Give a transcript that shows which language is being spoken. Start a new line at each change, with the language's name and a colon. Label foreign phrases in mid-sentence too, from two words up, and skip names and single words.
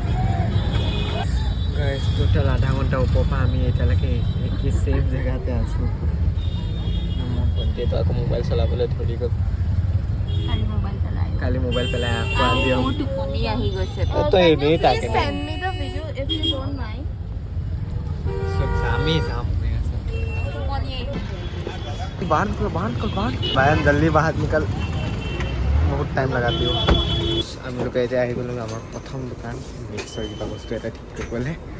Assamese: গাইছ, টোটেল আধা ঘণ্টা ওপৰৰ পৰা আমি এতিয়ালৈকে কি ছেফ জেগাতে আছোঁ। মোৰ ভণ্টিয়েতো আকৌ মোবাইল চলাবলৈ ধৰি গ'ল। কালি মোবাইল পেলাই আকৌ তই এনেই তাকে আমি যাম।
Hindi: बांध कर बायन जल्दी बाहर निकल, बहुत टाइम लगाती हो।
Assamese: আমি লোকে এতিয়া আহি গ'লোঁ আমাৰ প্ৰথম দোকান। মিক্সাৰ কিবা বস্তু এটা ঠিক কৰিবলৈ